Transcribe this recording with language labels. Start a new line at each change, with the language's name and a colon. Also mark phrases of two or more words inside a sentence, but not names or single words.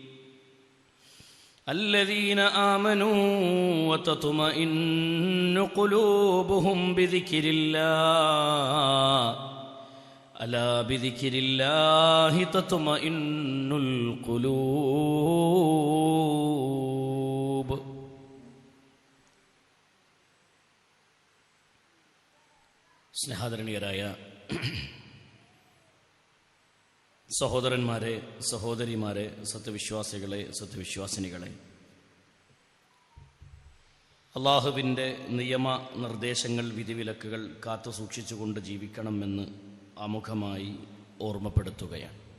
Arabic: الذين آمنوا وتطمئن قلوبهم بذكر الله ألا بذكر الله تطمئن القلوب.
Malayalam: സ്നേഹാദരണീയരായ സഹോദരന്മാരെ, സഹോദരിമാരെ, സത്യവിശ്വാസികളെ, സത്യവിശ്വാസിനികളെ, അള്ളാഹുവിൻ്റെ നിയമ നിർദ്ദേശങ്ങൾ, വിധിവിലക്കുകൾ കാത്തു സൂക്ഷിച്ചുകൊണ്ട് ജീവിക്കണമെന്ന് ആമുഖമായി ഓർമ്മപ്പെടുത്തുകയാണ്.